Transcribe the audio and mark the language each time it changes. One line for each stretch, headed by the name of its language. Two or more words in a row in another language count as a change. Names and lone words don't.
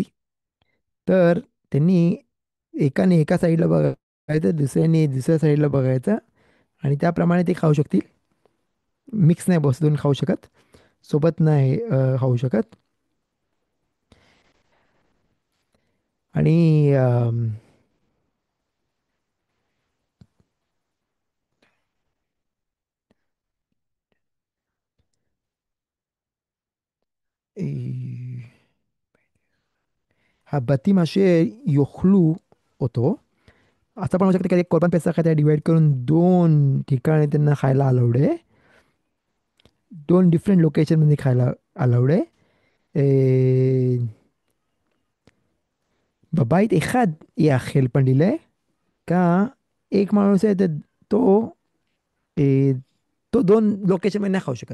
Marathi: तर त्यांनी एकाने एका साईडला बघायचं, दुसऱ्याने दुसऱ्या साईडला बघायचं, आणि त्याप्रमाणे ते खाऊ शकतील. मिक्स नाही बस दोन खाऊ शकत, सोबत नाही खाऊ शकत. आणि
Hebrew: אה, הבתים אשר יאכלו אותו,
Marathi: असं पण होऊ शकतं की एक
Hebrew: קורבן פסח
Marathi: काय डिवाइड करून दोन ठिकाणी त्यांना खायला अलाउड आहे. दोन डिफरंट लोकेशनमध्ये खायला अलाउड आहे.
Hebrew: בבית אחד יאכל
Marathi: पण दिलंय का एक माणूस आहे तर तो ए, तो दोन लोकेशनमध्ये नाही खाऊ शकत.